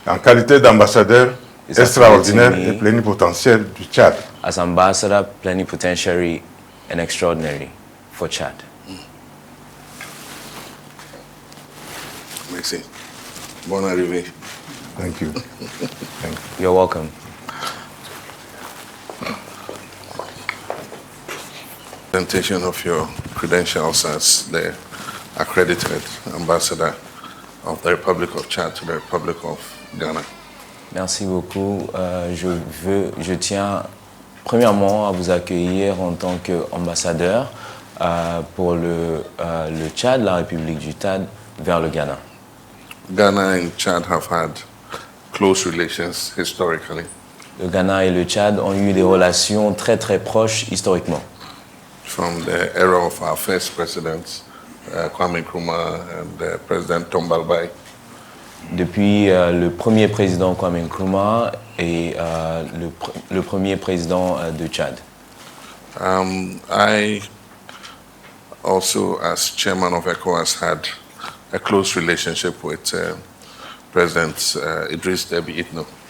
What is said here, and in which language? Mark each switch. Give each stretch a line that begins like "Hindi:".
French: en qualité d'ambassadeur
English: is
French: extraordinaire
English: accrediting
French: et me plénipotentiaire du Tchad.
English: as ambassador plenipotentiary and extraordinary for Chad.
French: Merci. Bon arrivée.
English: Thank you. Thank you. You're welcome. Presentation of your credentials as the accredited ambassador of the Republic of Chad to the Republic of Ghana.
French: Merci beaucoup. Je tiens premièrement à vous accueillir en tant qu'ambassadeur pour le Tchad, la République du Tchad, vers le Ghana.
English: Ghana and Chad have had close relations historically.
French: Le Ghana et le Tchad ont eu des relations très très proches historiquement.
English: From the era of our first presidents, Kwame Nkrumah and President Tombalbaye.
French: Depuis le premier président Kwame Nkrumah et le premier président de Tchad.
English: I also, as chairman of ECOWAS, had a close relationship with President Idriss Déby Itno.